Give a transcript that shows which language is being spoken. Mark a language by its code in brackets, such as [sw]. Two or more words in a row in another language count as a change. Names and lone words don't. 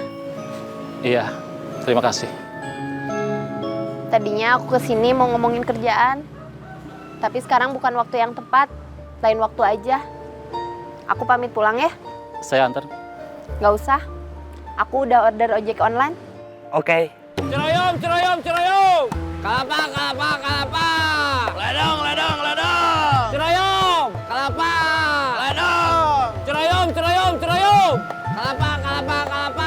[id] Iya, terima kasih. Tadinya aku kesini mau ngomongin kerjaan. Tapi sekarang bukan waktu yang tepat. Lain waktu aja. Aku pamit pulang ya. Saya antar. Gak usah. Aku udah order ojek online. Oke. Ceroyom, ceroyom, ceroyom. Kelapa, kelapa, kelapa. Ledong, ledong, ledong. Ceroyom, kelapa. Ledong. Ceroyom, ceroyom, ceroyom. Kelapa, kelapa, kelapa.